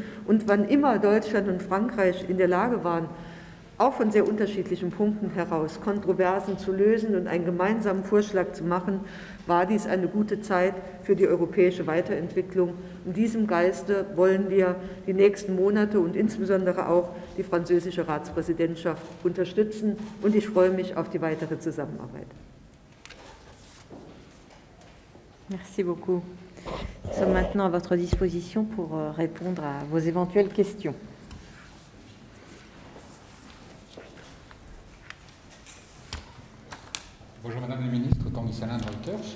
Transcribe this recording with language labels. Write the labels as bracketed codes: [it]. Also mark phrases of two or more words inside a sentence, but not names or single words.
[de] Und wann immer Deutschland und Frankreich in der Lage waren, auch von sehr unterschiedlichen Punkten heraus Kontroversen zu lösen und einen gemeinsamen Vorschlag zu machen, war dies eine gute Zeit für die europäische Weiterentwicklung. In diesem Geiste wollen wir die nächsten Monate und insbesondere auch die französische Ratspräsidentschaft unterstützen. Und ich freue mich auf die weitere Zusammenarbeit. [fr] Merci beaucoup. Nous sommes maintenant à votre disposition pour répondre à vos éventuelles questions. Bonjour Madame la Ministre, Tanguy Salin de Reuters.